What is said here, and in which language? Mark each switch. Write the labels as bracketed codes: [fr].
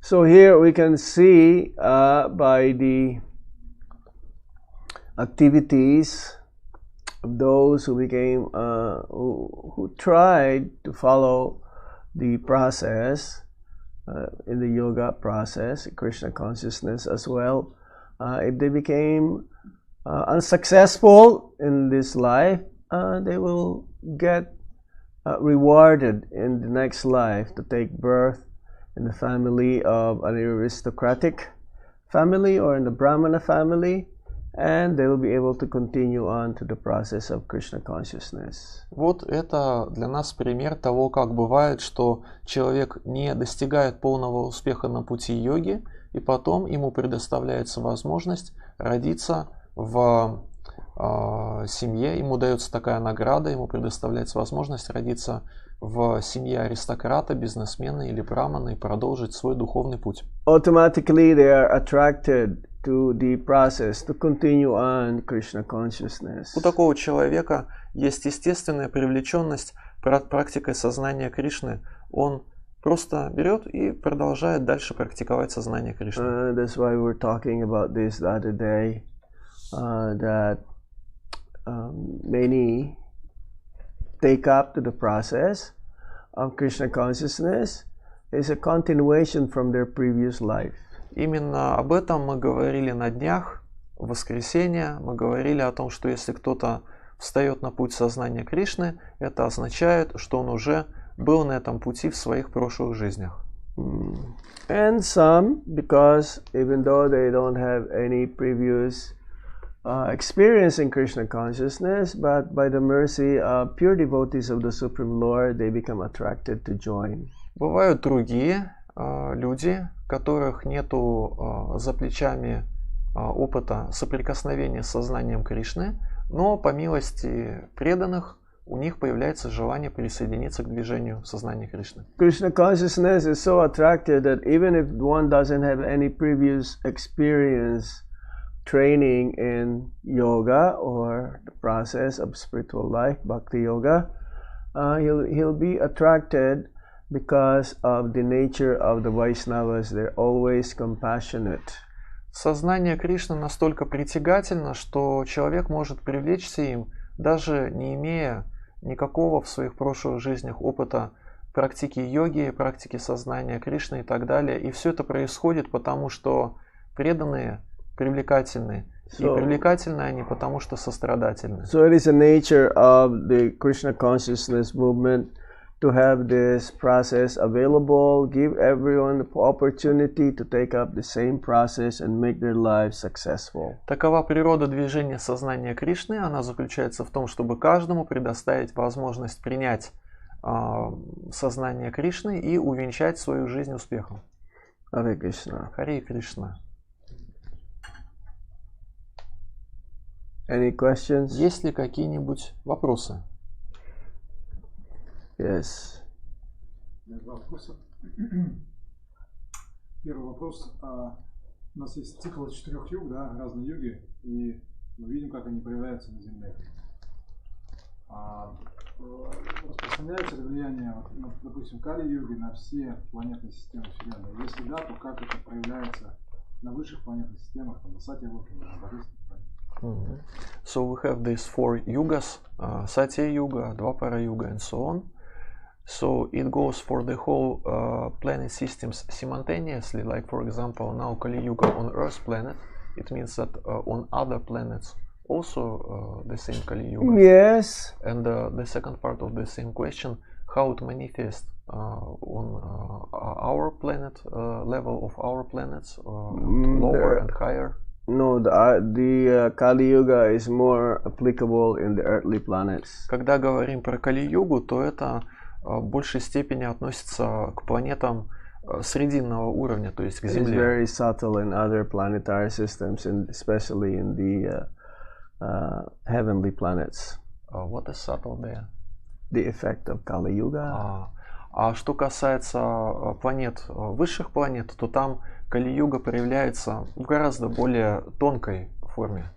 [en] So here we can see by the activities of those who became who tried to follow the process in the yoga process, Krishna consciousness as well. If they became unsuccessful in this life, they will get rewarded in the next life to take birth in the family of an aristocratic family or in the Brahmana family, and they will be able to continue on to the process of Krishna consciousness. [ru] Вот это для нас пример того, как бывает, что человек не достигает полного успеха на пути йоги, и потом ему предоставляется возможность родиться в семье, ему дается такая награда, ему предоставляется возможность родиться в семье аристократа, бизнесмена или брамана и продолжить свой духовный путь. [en] Automatically they are attracted to the process to continue on Krishna consciousness. [ru] У такого человека есть естественная привлеченность практикой сознания Кришны. Он просто берет и продолжает дальше практиковать сознание Кришны. [en] That's why we're talking about this the other day, that many take up to the process of Krishna consciousness is a continuation from their previous life. [ru] Именно об этом мы говорили на днях, в воскресенье. Мы говорили о том, что если кто-то встает на путь сознания Кришны, это означает, что он уже был на этом пути в своих прошлых жизнях. [en] And some, because even though they don't have any previous experience in Krishna consciousness, but by the mercy of pure devotees of the Supreme Lord, they become attracted to join. [ru] Бывают другие люди, которых нету за плечами опыта соприкосновения с сознанием Кришны, но по милости преданных у них появляется желание присоединиться к движению сознания Кришны. [en] Krishna consciousness is so attractive that even if one doesn't have any previous experience training in yoga or the process of spiritual life, bhakti yoga, he'll be attracted because of the nature of the Vaishnavas. They're always compassionate. [ru] Сознание Кришны настолько притягательно, что человек может привлечься им, даже не имея никакого в своих прошлых жизнях опыта практики йоги, практики сознания Кришны и так далее. И все это происходит потому, что преданные привлекательны. И привлекательны они потому, что сострадательны. [en] So it is a nature of the Krishna consciousness movement to have this process available, give everyone the opportunity to take up the same process and make their lives successful. [ru] Такова природа движения сознания Кришны. Она заключается в том, чтобы каждому предоставить возможность принять сознание Кришны и увенчать свою жизнь успехом. [en] Hare Krishna. [ru] Харе Кришна. [en] Any questions? [ru] Есть ли какие-нибудь вопросы? [en] Yes. [ru] Два вопроса. Первый вопрос. У нас есть цикл 4 йог, да, разные йоги, и мы видим, как они проявляются на Земле. Распространяется ли влияние, допустим, Кали-йоги на все планетные системы Вселенной? Если да, то как это проявляется на высших планетных системах, там, на Сатья-йоге, на Божественном? [en] So we have these 4 yugas, Satya Yuga, Dvapara Yuga, and so on. So it goes for the whole planet systems simultaneously. Like for example, now Kali Yuga on Earth planet. It means that on other planets also the same Kali Yuga. Yes. And the second part of the same question, how it manifests on our planet level of our planets, lower and higher. No, the Kali Yuga is more applicable in the earthly planets. [ru] Когда говорим про Кали-югу, то это в большей степени относится к планетам срединного уровня, то есть к Земле. [en] It's very subtle in other planetary systems, and especially in the heavenly planets. What is subtle there? The effect of Kali Yuga. [ru] А что касается планет, высших планет, то там Кали-юга проявляется в гораздо более тонкой форме.